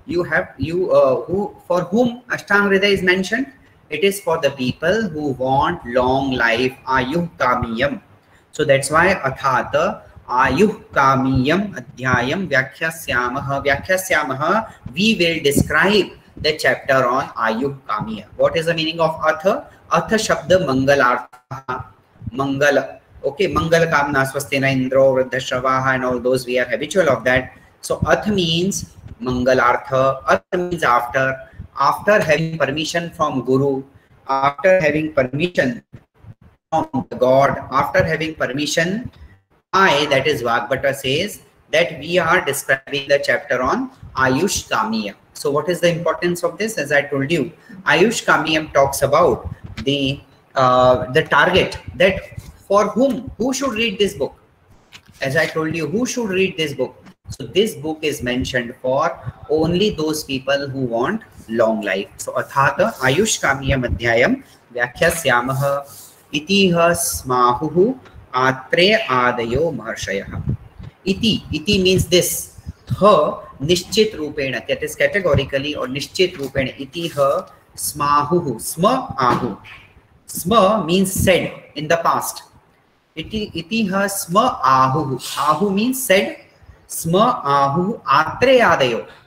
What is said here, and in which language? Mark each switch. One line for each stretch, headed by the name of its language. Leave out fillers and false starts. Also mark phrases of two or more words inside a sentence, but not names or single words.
English: For whom Ashtanga Hridaya is mentioned, it is for the people who want long life.
Sanskrit: Ayuh Kamiyam.
English: So that's why
Sanskrit: Athata Ayuh Kamiyam Adhyayam Vyakhyasyaamah. Vyakhyasyaamah,
English: we will describe the chapter on Ayuh Kamiya. What is the meaning of Atha?
Sanskrit: Atha Shabda Mangalartha.
English: Mangala. Okay,
Hindi: Mangala Kamna
Sanskrit: Swastena Indro Vruddhashravaha
English: and all those, we are habitual of that. So Ath means Mangalartha. Ath means after. After having permission from Guru, after having permission from God, after having permission, that is Vagbhata says that we are describing the chapter on Ayush Kamiya. So what is the importance of this? As I told you, Ayush Kamiyam talks about the target, that for who should read this book. As I told you, who should read this book? So this book is mentioned for only those people who want long life.
Sanskrit: So Athata Ayush Kamiyam Adhyayam Vyakhyasyaamah Itiha Smahuhu Atre Adayo Maharshayah.
English: Iti means this.
Hindi: Ha Nishchit Rupena,
English: that is categorically, or
Hindi: Nishchit Rupena.
Sanskrit: Itiha Smahuhu. Sma Ahu.
English: Sma means said in the past.
Sanskrit: Itiha Sma Ahu. Ahu
English: means said.
Sanskrit: Sma Ahu Atre Adayo.